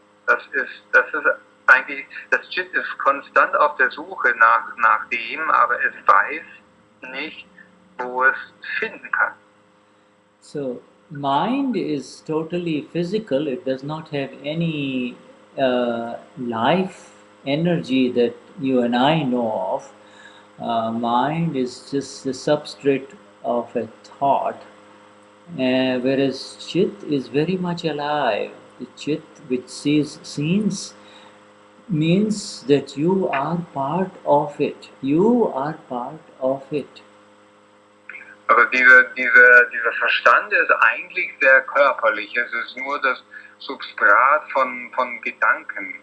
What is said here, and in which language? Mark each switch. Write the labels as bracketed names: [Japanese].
[German] Das ist eigentlich, das Chit ist konstant auf der Suche nach dem, aber es weiß nicht, wo es finden kann. [English] So, mind is totally physical, it does not have any life energy that you and I know of. Mind is just the substrate of a thought. Whereas chit is very much alive. The chit which sees scenes means that you are part of it. You are part of it. [German] Aber dieser Verstand ist eigentlich sehr körperlich. Es ist nur das Substrat von Gedanken.